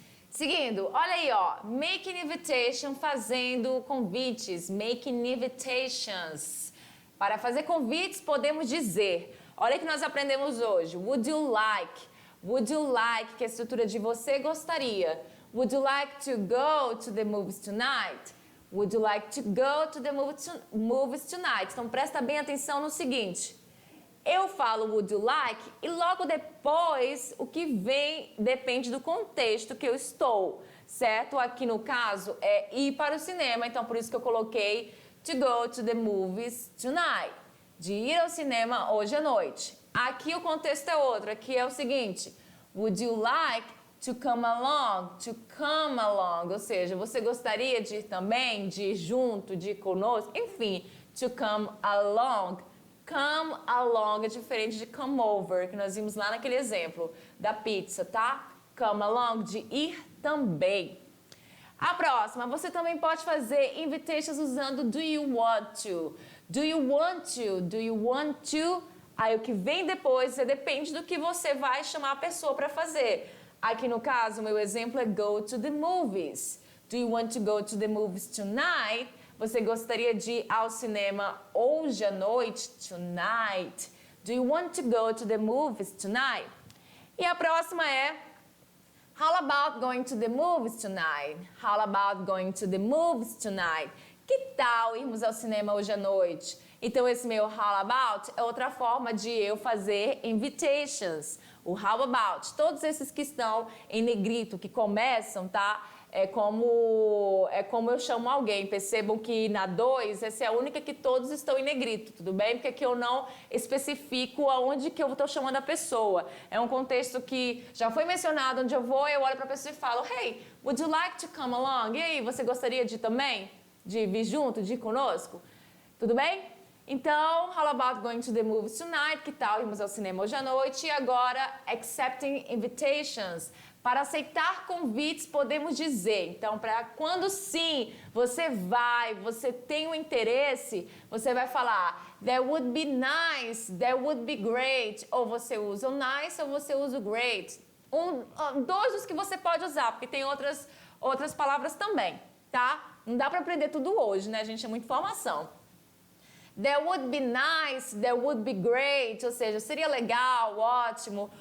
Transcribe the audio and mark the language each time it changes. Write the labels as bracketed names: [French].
[Portuguese] Seguindo, olha aí, ó, [English] making invitation, [Portuguese] fazendo convites, [English] making invitations. [Portuguese] Para fazer convites, podemos dizer, olha o que nós aprendemos hoje, [English] would you like, [Portuguese] que é a estrutura de você gostaria. [English] Would you like to go to the movies tonight? Would you like to go to the movies tonight? [Portuguese] Então presta bem atenção no seguinte, eu falo [English] would you like [Portuguese] e logo depois o que vem depende do contexto que eu estou, certo? Aqui no caso é ir para o cinema, então por isso que eu coloquei [English] to go to the movies tonight, [Portuguese] de ir ao cinema hoje à noite. Aqui o contexto é outro, aqui é o seguinte, [English] would you like to come along, [Portuguese] ou seja, você gostaria de ir também, de ir junto, de ir conosco, enfim, to come along. Come along é diferente de come over, que nós vimos lá naquele exemplo da pizza, tá? [English] Come along, [Portuguese] de ir também. A próxima, você também pode fazer invitations usando [English] do you want to. Do you want to? Do you want to? [Portuguese] Aí o que vem depois depende do que você vai chamar a pessoa para fazer. Aqui no caso, o meu exemplo é go to the movies. [English] Do you want to go to the movies tonight? [Portuguese] Você gostaria de ir ao cinema hoje à noite? [English] Tonight. Do you want to go to the movies tonight? [Portuguese] E a próxima é [English] how about going to the movies tonight? How about going to the movies tonight? [Portuguese] Que tal irmos ao cinema hoje à noite? Então esse meu [English] how about [Portuguese] é outra forma de eu fazer invitations. O how about, todos esses que estão em negrito, que começam, tá? é como eu chamo alguém. Percebam que na 2, essa é a única que todos estão em negrito, tudo bem? Porque aqui eu não especifico aonde que eu estou chamando a pessoa. É um contexto que já foi mencionado, onde eu vou, eu olho para a pessoa e falo, [English] hey, would you like to come along? [Portuguese] E aí, você gostaria de ir também? De vir junto, de ir conosco? Tudo bem? Então, [English] how about going to the movies tonight? [Portuguese] Que tal irmos ao cinema hoje à noite? E agora, [English] accepting invitations. [Portuguese] Para aceitar convites, podemos dizer, então, para quando sim, você tem um interesse, você vai falar, [English] that would be nice, that would be great, [Portuguese] ou você usa o nice ou você usa o great. Dois dos que você pode usar, porque tem outras palavras também, tá? Não dá para aprender tudo hoje, né, gente? É muita informação. [English] That would be nice, that would be great, [Portuguese] ou seja, seria legal, ótimo.